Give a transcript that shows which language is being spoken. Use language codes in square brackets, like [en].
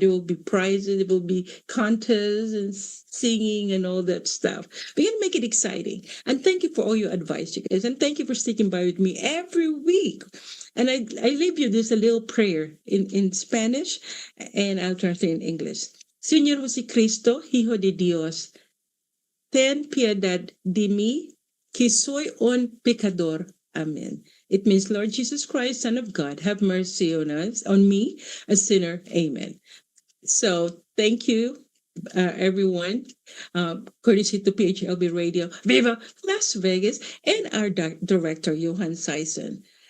[en] There will be prizes, there will be contests and singing and all that stuff. We're gonna make it exciting. And thank you for all your advice, you guys, and thank you for sticking by with me every week. And I leave you this a little prayer in Spanish, and I'll translate in English. [es] Señor Jesucristo, Hijo de Dios, ten piedad de mí, que soy un pecador. [en] Amen. It means, Lord Jesus Christ, Son of God, have mercy on us, on me, a sinner. Amen. So thank you, everyone. Courtesy to PHLB Radio, Viva Las Vegas, and our director, Johan Sison.